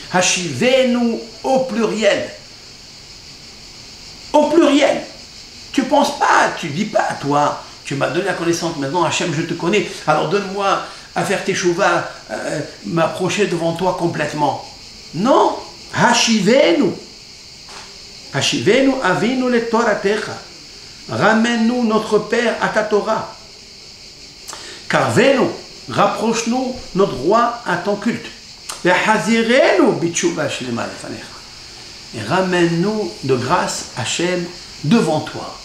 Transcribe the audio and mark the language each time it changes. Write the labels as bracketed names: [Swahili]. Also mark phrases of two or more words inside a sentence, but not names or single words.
[French] Hashivenu au pluriel. Au pluriel. Tu ne penses pas, tu ne dis pas, toi, tu m'as donné la connaissance, maintenant Hachem, je te connais, alors donne-moi à faire tes chouvas, m'approcher devant toi complètement. Non, [Hebrew] השיבנו. השיבנו אבינו לתורתך. [French] Ramène-nous notre Père à ta Torah. [Hebrew] Karvenu. [French] Rapproche-nous, notre roi, à ton culte. Et ramène-nous de grâce, Hachem, devant toi.